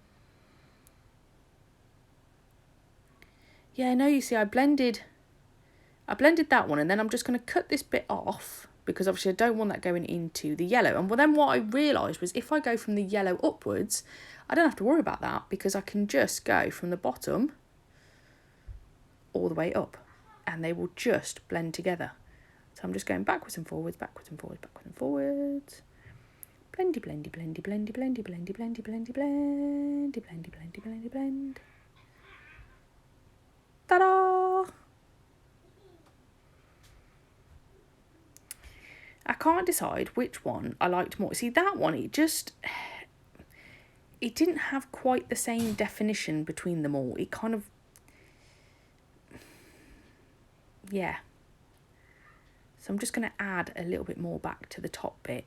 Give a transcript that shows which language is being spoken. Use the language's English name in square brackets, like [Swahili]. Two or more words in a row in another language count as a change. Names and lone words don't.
[English] Yeah, no, you see, I blended that one, and then I'm just going to cut this bit off because obviously I don't want that going into the yellow. And then what I realised was if I go from the yellow upwards, I don't have to worry about that because I can just go from the bottom all the way up and they will just blend together. So I'm just going backwards and forwards, backwards and forwards, backwards and forwards. Blendy, blendy, blendy, blendy, blendy, blendy, blendy, blendy, blendy, blendy, blendy, blendy, blend. Ta-da! I can't decide which one I liked more. See, that one, it didn't have quite the same definition between them all. It kind of, yeah. So I'm just going to add a little bit more back to the top bit.